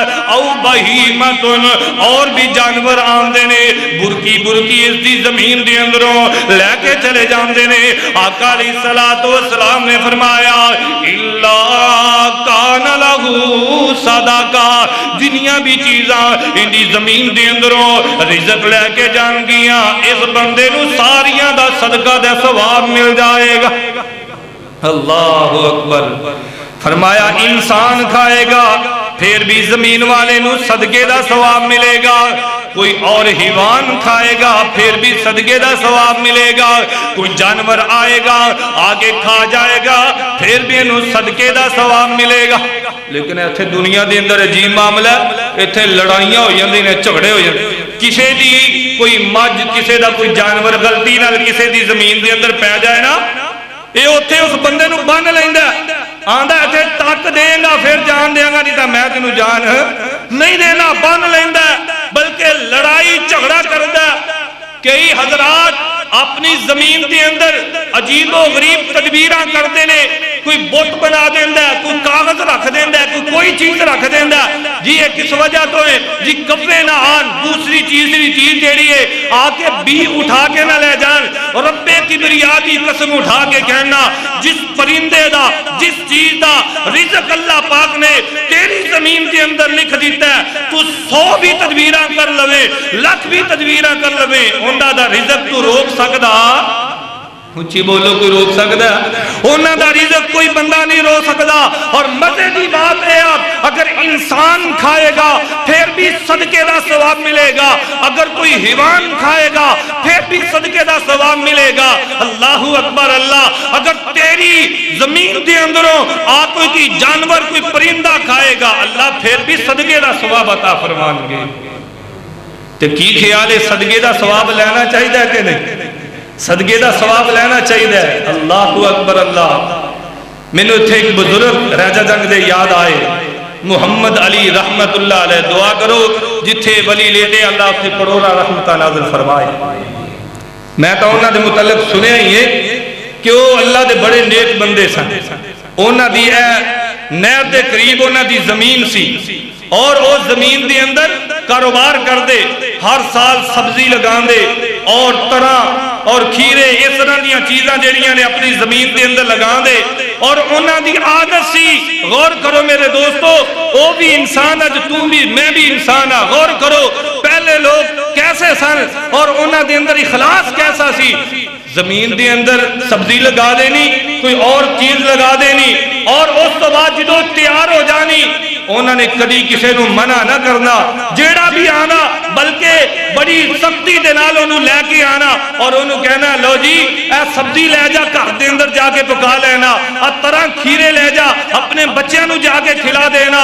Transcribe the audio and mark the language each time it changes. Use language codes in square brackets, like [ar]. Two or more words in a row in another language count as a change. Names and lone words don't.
[pa] او بہیمتن, اور بھی جانور آندے نے برکی اس دی زمین دے اندروں لے کے چلے جاندے نے. آقا [ar] علیہ السلام [pa] نے فرمایا [ar] الا کان لہو صدقہ, [pa] جنیاں بھی چیزاں ان دی زمین دے اندروں رزق لے کے جان گیاں, اس بندے نو ساریاں دا صدقہ دے ثواب مل جائے گا. [ar] اللہ اکبر. [pa] فرمایا انسان کھائے گا پھر بھی زمین والے نو صدقے دا ثواب ملے گا, کوئی اور حیوان کھائے گا پھر بھی صدقے دا ثواب ملے گا, کوئی جانور آئے گا آگے کھا جائے گا پھر بھی انہوں صدقے دا ثواب ملے گا. لیکن ایتھے دنیا دے اندر عجیب معاملہ ہے, ایتھے لڑائیاں ہو جاندے نے, جھگڑے ہو جاندے, کسے دی کوئی مجھ کسے دا کوئی جانور غلطی نال کسے دی زمین دے اندر پہ جائے نا, اے اوتھے اس بندے نو بن لیندا, آندا ایتھے تک دے گا پھر جان دے گا, نہیں تا میں تینوں جان نہیں دینا, بن لیندا, بلکہ لڑائی جھگڑا کردا. کئی حضرات اپنی زمین دے اندر عجیب و غریب تدبیراں کرتے نے, کوئی بت بنا دیندا ہے, کوئی کاغذ رکھ دیندا ہے, کوئی چیز رکھ دیندا ہے, جی یہ کس وجہ تو ہے جی کبے نہ آن, دوسری چیز جیڑی ہے آ کے بھی اٹھا کے نہ لے جان. رب کبریا کی قسم اٹھا کے کہنا جس پرندے دا جس چیز دا رزق اللہ پاک نے تیری زمین کے اندر لکھ دیتا ہے, تو 100 بھی تدبیراں کر لوے, لاکھ بھی تدبیراں کر لوے, انہاں دا رزق تو روک سکدا, [ur] اچھی بولو کوئی روک سکتا ہے, [pa] انہاں دا رزق کوئی بندہ نہیں روک سکتا. اور مزے دی بات ہے اگر انسان کھائے گا پھر بھی صدقے دا ثواب ملے گا, اگر کوئی حیوان کھائے گا پھر بھی صدقے دا ثواب ملے گا. [ar] اللہ اکبر اللہ. [pa] اگر تیری زمین دے اندروں کوئی جانور کوئی پرندہ کھائے گا اللہ پھر بھی صدقے دا ثواب عطا فرمان گے. تے کی خیال ہے صدقے دا ثواب لینا چاہیے کہ نہیں؟ صدقے دا ثواب لینا چاہیے. [ar] اللہ اکبر اللہ. [pa] مینوں اتھے ایک بزرگ راجہ جنگ دے یاد آئے, محمد علی [ar] رحمت اللہ علیہ. [pa] دعا کرو جتھے ولی لیتے اللہ اتھے کروڑا رحمتہ نازل فرمائے. میں تو انہاں دے متعلق سنیا ہی ہے کہ وہ اللہ دے بڑے نیک بندے سن. انہاں دی نہر دے قریب انہاں دی زمین سی, اور اس زمین دے اندر کاروبار کر دے, ہر سال سبزی لگان دے اور طرح اور کھیرے اس طرح دیاں چیزاں جڑیاں نے اپنی زمین دے اندر لگان دے. اور انہاں دی عادت سی, غور کرو میرے دوستو, [ur] وہ بھی انسان ہے [pa] تو بھی میں بھی انسان ہے. غور کرو پہلے لوگ کیسے سن اور انہاں دے اندر اخلاص کیسا سی. زمین دے اندر سبزی لگا دینی, کوئی اور چیز لگا دینی, اور اس تو بعد جدو تیار ہو جانی انہوں نے کدی کسی نو منع نہ کرنا, جیڑا بھی آنا بلکہ بڑی سختی دے نال انہوں لے کے آنا اور انہوں کہنا لو جی اے سبزی لے جا گھر دے اندر جا کے پکا لینا, طرح کھیرے لے جا اپنے بچیاں نو جا کے کھلا دینا.